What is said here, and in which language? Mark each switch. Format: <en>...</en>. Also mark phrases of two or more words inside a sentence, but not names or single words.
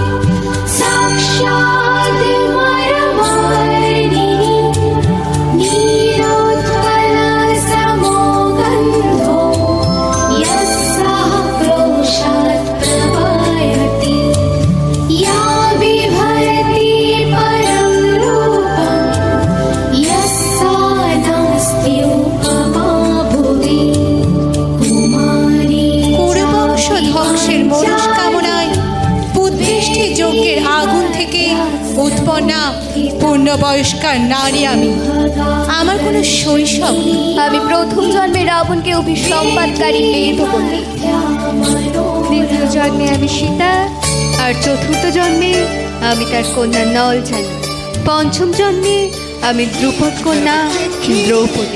<sa>साक्षात् वरवर्णिनी नीलोत्पलसमो गन्धो यस्याः क्रोशात् प्रवहति या बिभर्ति परं रूपं यस्या नास्ति उपमा भुवि। कुमारी</sa> <bn>কুরুবংশ ধ্বংসের মনস্কামনায় বুদ্ধিষ্ঠি যজ্ঞের আগুন থেকে উৎপন্না পূর্ণবয়স্কা নারী আমি। আমার কোনো শৈশব নেই। আমি প্রথম জন্মে রাবণকে অভিসম্পাদকারী বেদবতী, দ্বিতীয় জন্মে আমি সীতা, আর চতুর্থ জন্মে আমি তার কন্যা নলজানি, পঞ্চম জন্মে আমি দ্রুপদ কন্যা দ্রৌপদী।</bn>